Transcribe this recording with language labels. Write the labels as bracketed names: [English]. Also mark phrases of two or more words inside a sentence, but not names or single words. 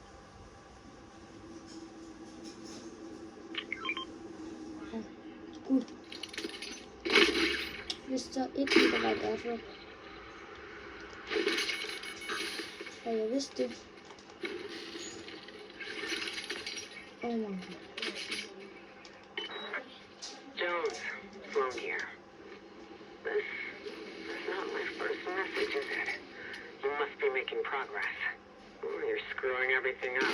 [Danish] Ja, gut. Hvis der ikke var et airdrop. Og jeg vidste det. [English] Oh my god. Jones, Sloan here. This is not my first message, is it? You must be making progress. You're screwing everything up.